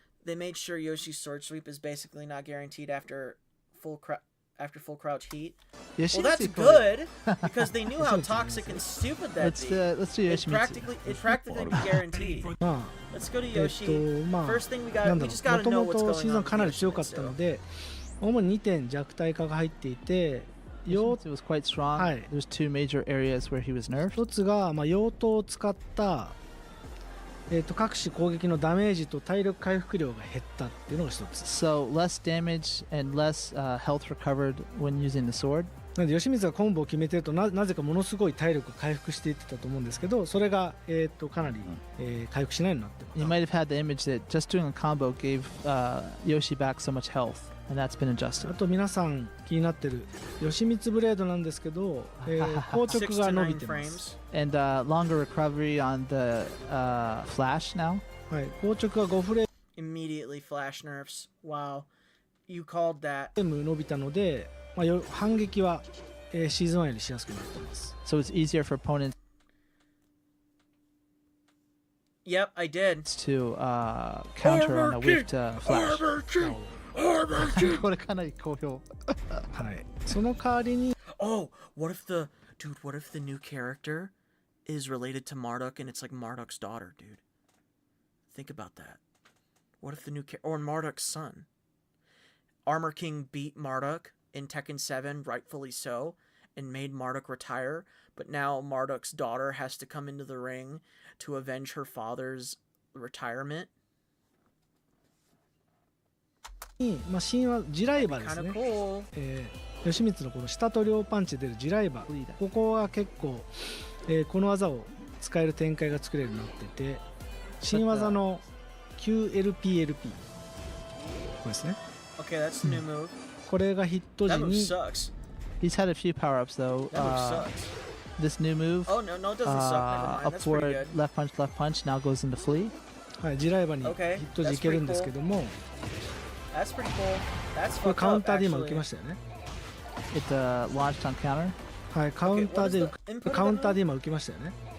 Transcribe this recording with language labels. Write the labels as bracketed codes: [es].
[en] They made sure Yoshi's sword sweep is basically not guaranteed after full crouch heat. Well, that's good, because they knew how toxic and stupid that'd be. Let's do Yoshi. It's practically guaranteed. Let's go to Yoshi. First thing we just gotta know what's going on. [ja] シーズンかなり強かったので、主に2点弱体化が入っていて、 [en] It was quite strong. There's two major areas where he was nerfed. [ja] 一つが用途を使った各種攻撃のダメージと体力回復量が減ったっていうのが一つ。 [en] So less damage and less health recovered when using the sword. [ja] なので吉光がコンボを決めてると なぜかものすごい体力を回復していってたと思うんですけど、それがかなり回復しないようになってます。 [en] You might have had the image that just doing a combo gave Yoshi back so much health, and that's been adjusted. [ja] あと皆さん気になってる吉光ブレードなんですけど、硬直が伸びてます。 [en] And longer recovery on the flash now. [ja] はい、硬直が5フレー [en] Immediately flash nerfs. Wow. You called that. [ja] 伸びたので、反撃はシーズン1よりしやすくなってます。 [en] So it's easier for opponents. Yep, I did. To counter on a weak flash. [ja] これかなり好評。はい。その代わりに [en] Oh, what if the new character is related to Marduk and it's like Marduk's daughter, dude? Think about that. What if the new or Marduk's son? Armor King beat Marduk in Tekken 7, rightfully so, and made Marduk retire, but now Marduk's daughter has to come into the ring to avenge her father's retirement. [ja] 神話地雷刃ですね。吉光のこの下と両パンチで出る地雷刃、ここは結構、この技を使える展開が作れるようになってて、新技の QLPLP これですね。 [en] Okay, that's the new move. これがヒット時に He's had a few power-ups though. This new move, oh no, it doesn't suck. Upward left punch now goes into flee. [ja] はい、地雷刃にヒット時いけるんですけども、 [en] That's pretty cool. That's [ja] これカウンターで今受けましたよね。 [en] It launched on counter. [ja] はい、カウンターで今受けましたよね。